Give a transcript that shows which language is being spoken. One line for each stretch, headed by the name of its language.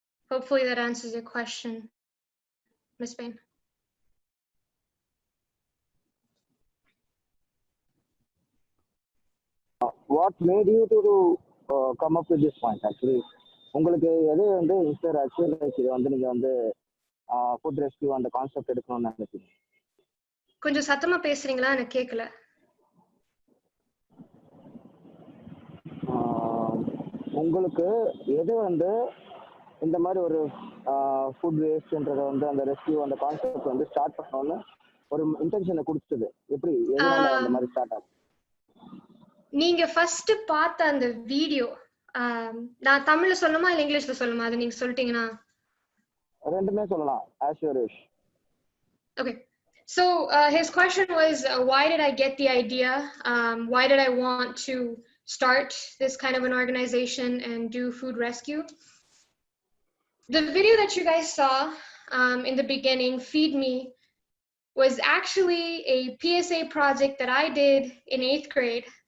English: Hopefully that answers your question, Ms. Bain. What made you to come up with this point actually?
Tamil: உங்களுக்கு எது வந்து inspire ஆச்சு, இது வந்து நீங்க வந்து ஃபுட் ரெஸ்கியூ அந்த கான்செப்ட் எடுக்கணும்னு நினைச்சீங்க? கொஞ்சம் சத்தமா பேசுறீங்களா? எனக்கு கேட்கல. உங்களுக்கு எது வந்து இந்த மாதிரி ஒரு ஃபுட் வேஸ்ட்ன்றத வந்து அந்த ரெஸ்கியூ அந்த கான்செப்ட் வந்து ஸ்டார்ட் பண்ணணும்னு ஒரு இன்டென்ஷனை கொடுத்தது? எப்படி எதனால அந்த மாதிரி ஸ்டார்ட் ஆச்சு? நீங்க ஃபர்ஸ்ட் பார்த்த அந்த வீடியோ, நான் தமிழ்ல சொல்லணுமா இல்ல இங்கிலீஷ்ல சொல்லணுமா? அது நீங்க சொல்லிட்டீங்கன்னா. ரெண்டுமே சொல்லலாம்,
English: as you wish. Okay. So his question was, why did I get the idea? Why did I want to start this kind of an organization and do food rescue? The video that you guys saw in the beginning, Feed Me, was actually a PSA project that I did in 8th grade.